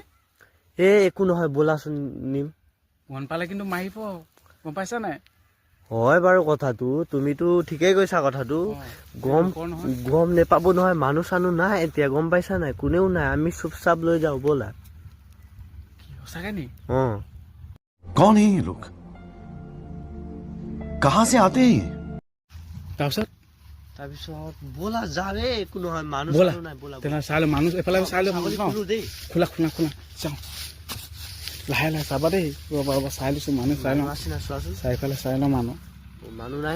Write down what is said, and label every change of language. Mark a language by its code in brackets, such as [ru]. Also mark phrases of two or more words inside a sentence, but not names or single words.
[as] একো নহয় ব'লাচোন নিম। মন পালে কিন্তু মাৰিব, গম পাইছা নাই? হয় বাৰু কথাটো, তুমিতো ঠিকেই কৈছা কথাটো। গম নেপাব নহয়, মানুহ চানুহ নাই এতিয়া, গম পাইছা নাই? কোনেও নাই, আমি চুপ চাপ লৈ যাওঁ ব'লা। সঁচাকে নি? [hi] कौन है ये लोग? कहां से आते हैं? [as] তাৰপিছত ব'লা যাৱে, একো নহয়, মানুহ চানুহ নাই, ব'লা। তেনেহ'লে চাই লওঁ, মানুহ এফালে চাই লওঁ। খোলা যাওঁ। লাহে লাহে চাবা দেই। ৰ'বা চাই লৈছো, মানুহ চাই লওঁ। চাৰিফালে চাই লওঁ মানুহ নাই ন?